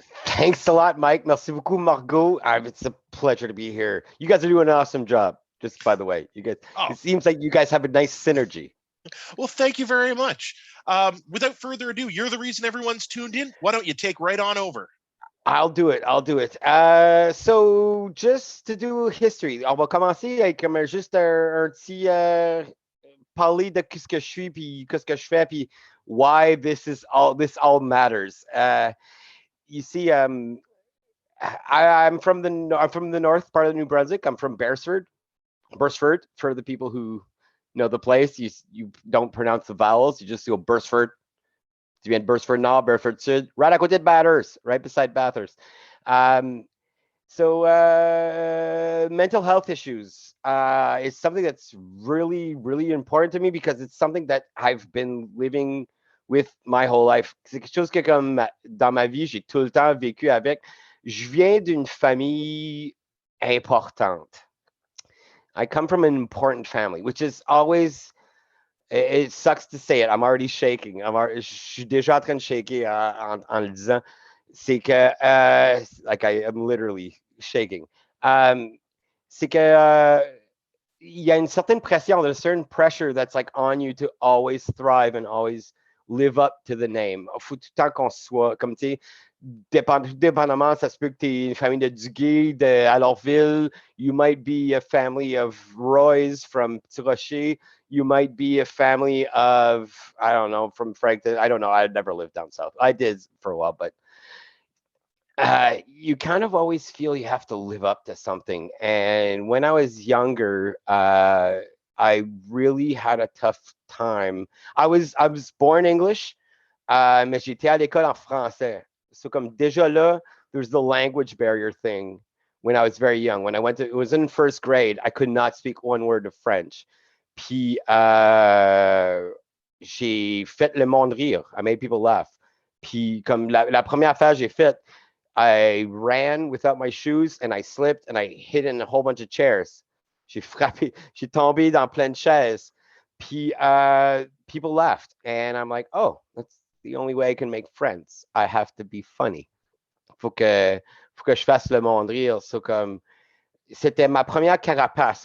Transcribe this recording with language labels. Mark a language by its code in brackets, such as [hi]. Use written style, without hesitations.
[en] Thanks a lot, Mike. [fr] Merci beaucoup, Margot. [en] It's a pleasure to be here. You guys are doing an awesome job, just by the way. You guys, It seems like you guys have a nice synergy. Well, thank you very much. Without further ado, you're the reason everyone's tuned in. Why don't you take right on over? I'll do it. So, just to do history, [fr] on va commencer avec juste un petit... parler de ce que je suis puis ce que je fais puis [en] why this all matters. You see, I'm from the north part of New Brunswick. I'm from Beresford for the people who know the place. You don't pronounce the vowels. You just go Beresford. [fr] Tu viens de Beresford Nord, Beresford Sud, right à côté de Bathurst, [en] right beside Bathurst. So mental health issues is something that's really, really important to me because it's something that I've been living with my whole life. [fr] C'est quelque chose que comme dans ma vie, j'ai tout le temps vécu avec. Je viens d'une famille importante. [en] I come from an important family, which is always, it sucks to say it. I'm already shaking. [fr] Je suis déjà en train de shaker en le disant. C'est que, [en] like I am literally shaking. [fr] C'est que il y a une certaine pression, [en] there's a certain pressure that's like on you to always thrive and always live up to the name. [fr] Faut tout le temps qu'on soit, comme tu sais, dépendamment, ça se peut que tu es une famille de Duguay, de Alortville, [en] you might be a family of Roys from Petit Rocher, you might be a family of, I don't know, from Frankton. I don't know. I never lived down south. I did for a while, but you kind of always feel you have to live up to something. And when I was younger, I really had a tough time. I was born English, [fr] mais j'étais à l'école en français. [en] So [fr] comme déjà là, [en] there's the language barrier thing when I was very young. When I went to, it was in first grade, I could not speak one word of French. [fr] Puis j'ai fait le monde rire. [en] I made people laugh. [fr] Puis comme la première affaire j'ai faite, [en] I ran without my shoes and I slipped and I hit in a whole bunch of chairs. [fr] J'ai frappé, j'ai tombé dans plein de chaises. [en] Puis people laughed and I'm like, oh, that's the only way I can make friends. I have to be funny. [fr] Faut que je fasse le monde rire. So comme c'était ma première carapace.